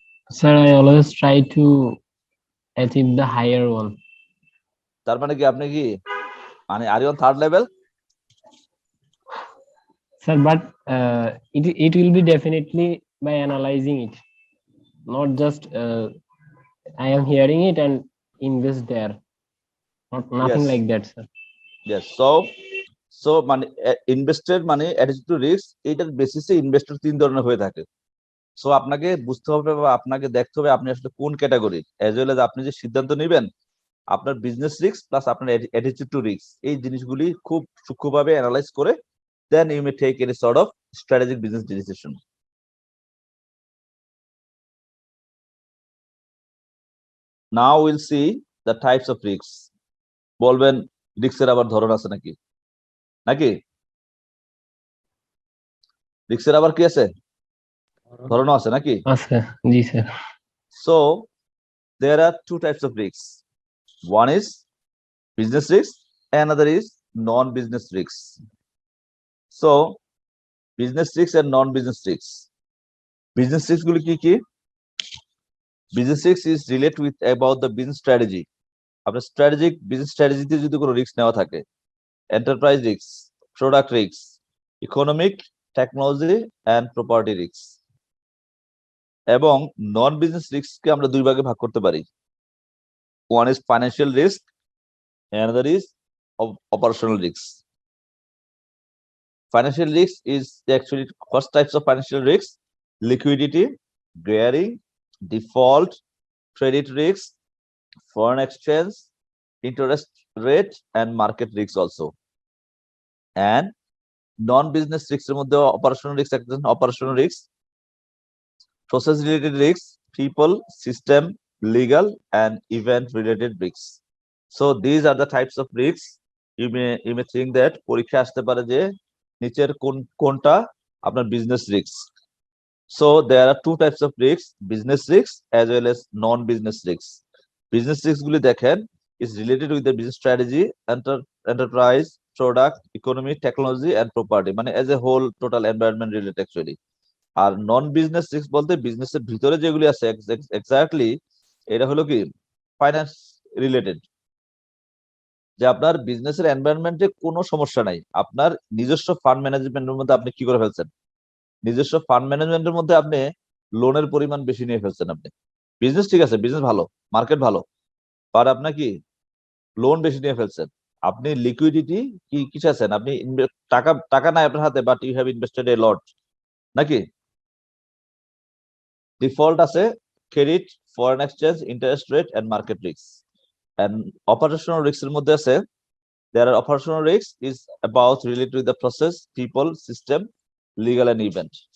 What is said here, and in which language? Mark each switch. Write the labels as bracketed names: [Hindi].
[English] Sir, I always try to achieve the higher one. [Bangla] তার মানে কি আপনি কি মানে [English] Are you on third level? Sir, but it will be definitely by analyzing it, not just I am hearing it and invest there. Nothing Yes. like that, sir. Yes. [Bangla] So মানে ইনভেস্টের মানে attitude two risk, এইটার বেসিসে investor 3 ধরনের হয়ে থাকে। So আপনাকে বুঝতে হবে বা আপনাকে দেখতে হবে আপনি আসলে কোন ক্যাটাগরি, [English] as well as [Bangla] আপনি যে সিদ্ধান্ত নেবেন আপনার বিজনেস রিস্ক প্লাস আপনার অ্যাটিটিউড টু রিস্ক, এই জিনিসগুলি খুব সূক্ষ্মভাবে অ্যানালাইজ করে [English] Then you may take any sort of strategic business decision. Now will see the types of risk. [Bangla] বলবেন রিস্কের আবার ধরন আছে নাকি? রিস্কের আবার কি আছে, ধরনও আছে নাকি? [English] Sir, ji sir. So there are two types of risks. One is business risk, another is non-business risks. So business risks and non-business risks. [Bangla] Business risks গুলো কি কি? [English] Business risks is related with about the business strategy. [Bangla] আপনার strategic business স্ট্র্যাটেজিতে যদি কোনো risk নেওয়া থাকে, enterprise risk, product risk, economic, technology and property risk. এবং নন business রিস্ককে আমরা দুই ভাগে ভাগ করতে পারি। [English] One is financial risk, another is operational risks. Financial risk is actually first types of financial risks: liquidity, gearing, default, credit risk, foreign exchange, interest rate, and market risks also. And non-business risks [Bangla] এর মধ্যে [English] operational risks, operational risks, process related risks, people, system, legal, and event related risks. So these are the types of risks. You may think that [Bangla] পরীক্ষা আসতে পারে যে নিচের কোনটা আপনার business risks. [English] So there are two types of risks: business risks as well as non-business risks. Business risks [Bangla] গুলি দেখেন [English] is related with the business strategy, enterprise, product, economy, technology, and property. মানে as a whole total environment related actually. [Bangla] আর non business risk বলতে বিজনেসের ভিতরে যেগুলি আছে exactly এটা হলো কি ফাইন্যান্স রিলেটেড, যে আপনার বিজনেসের এনভায়রনমেন্টে কোনো সমস্যা নাই, আপনার নিজস্ব ফান্ড ম্যানেজমেন্টের মধ্যে আপনি কি করে ফেলছেন, নিজস্ব ফান্ড ম্যানেজমেন্টের মধ্যে আপনি লোনের পরিমাণ বেশি নিয়ে ফেলছেন। আপনি বিজনেস ঠিক আছে, বিজনেস ভালো, মার্কেট ভালো, বাট আপনার কি লোন বেশি নিয়ে ফেলছেন। আপনি লিকুইডিটি কি কিছু আছেন, আপনি টাকা নাই আপনার হাতে, [English] but you have invested a lot, [Bangla] নাকি? ডিফল্ট আছে credit, foreign exchange, interest rate and market risk. [English] and operational risk [Bangla] এর মধ্যে আছে [English] there are operational risks is about related with the process, people, system, legal and event.